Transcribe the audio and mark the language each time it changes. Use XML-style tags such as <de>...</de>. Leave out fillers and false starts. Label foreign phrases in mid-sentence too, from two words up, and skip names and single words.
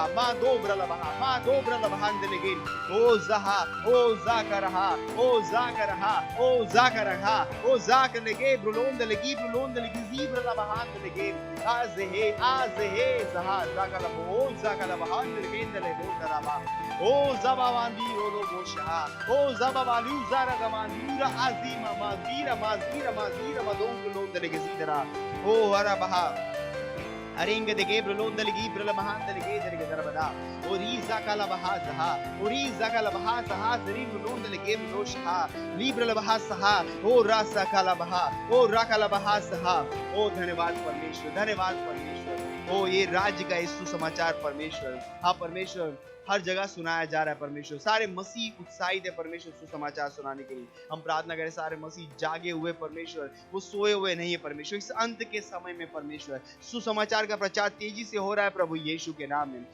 <hi>bahandelege o zakaraha o zakarege brolondelege zibrala bahandelege azhe zaha zakala bahandelege delebo daraba o zabawandi rolo bosha o zabawalu zara gamandura azima mazira madongelondelege zidara o arabaha अरिंग देगे ब्रलोंदलगी ब्रलमहांदलगे दरगे दरबदा ओरीजा कलबहा सहा जरी ब्रलोंदलगे ब्रोशहा लिब्रलबहा सहा ओ रासा कलबहा सहा। ओ धन्यवाद परमेश्वर। ओ ये राज्य का यीशु समाचार परमेश्वर, हाँ परमेश्वर हर जगह सुनाया जा रहा है परमेश्वर। सारे मसीह उत्साहित है परमेश्वर सुसमाचार सुनाने के लिए। हम प्रार्थना करें सारे मसीह जागे हुए परमेश्वर, वो सोए हुए नहीं है परमेश्वर। इस अंत के समय में परमेश्वर सुसमाचार का प्रचार तेजी से हो रहा है प्रभु यीशु के नाम में।</hi>